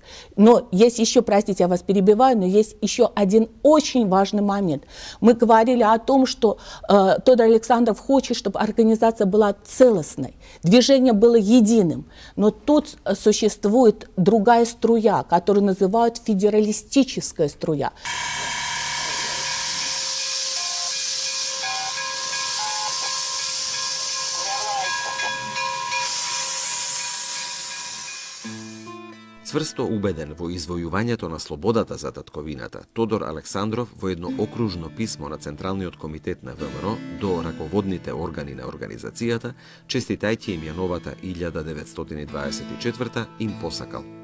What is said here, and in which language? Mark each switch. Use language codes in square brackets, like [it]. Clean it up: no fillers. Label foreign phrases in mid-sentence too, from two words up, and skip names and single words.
[ru] Но есть еще, простите, я вас перебиваю, но есть еще один очень важный момент. Мы говорили о том, что Тодор Александров хочет, чтобы организация была целостной, движение было единым. Но тут существует другая струя, которую называют федералистическая струя. [mk] Цврсто убеден во извојувањето на слободата за татковината, Тодор Александров во едно окружно писмо на Централниот комитет на ВМРО до раководните органи на организацијата, честитајќи им ја новата 1924 им посакал.